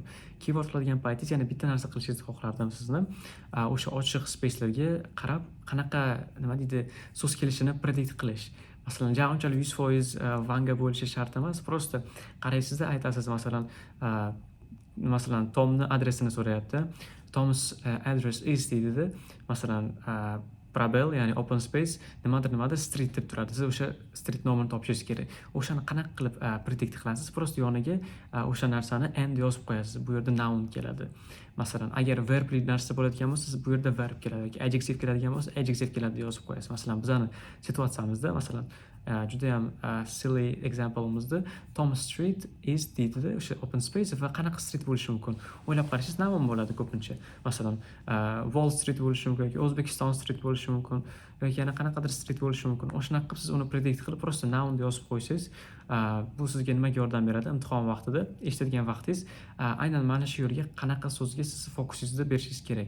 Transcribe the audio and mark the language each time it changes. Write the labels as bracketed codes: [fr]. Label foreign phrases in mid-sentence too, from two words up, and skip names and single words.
[uz] Keyword qiladigan paytingiz yana bitta narsa qilishingizni xohlardim sizni. O'sha ochiq spacelarga qarab qanaqa, nima deydi, so'z kelishini predict qilish. Masalan, unchalik 100% vanga bo'lishi shart emas. Prosta qaraysizda aytasiz, masalan, Tomni adresini so'rayapti. [en] Tom's address is deydi. [uz] Masalan, probel, ya'ni [en] open space, [uz] nimadir street deb turadi. Siz o'sha street nomini topishingiz kerak. O'shani qanaqa qilib predict qilasiz? Prosta yoniga o'sha narsani and yozib qo'yasiz. Bu yerda noun keladi. Masalan, agar verbli narsa bo'ladigan bo'lsa, siz bu yerda verb keladi yoki adjective keladigan bo'lsa, adjective keladi deb yozib qo'yasiz. Masalan, bizning situatsiyamizda, masalan, juda ham [en] silly example'imizda [uz] Tom Street is deydi, o'sha [en] open space [uz] va qanaqa street bo'lishi mumkin? O'ylab qarashingiz noun bo'ladi ko'pincha. Masalan, Wall Street bo'lishi mumkin yoki O'zbekiston Street bo'lishi mumkin yoki yana qanaqadir street bo'lishi mumkin. O'shanaqa qilib siz uni predict qilib prosta noun deb yozib qo'ysangiz, bu sizga nimaga yordam beradi? Imtihon vaqtida eshitadigan vaqtingiz aynan mana shu yerga qanaqa so'zga siz fokusingizni berishingiz kerak.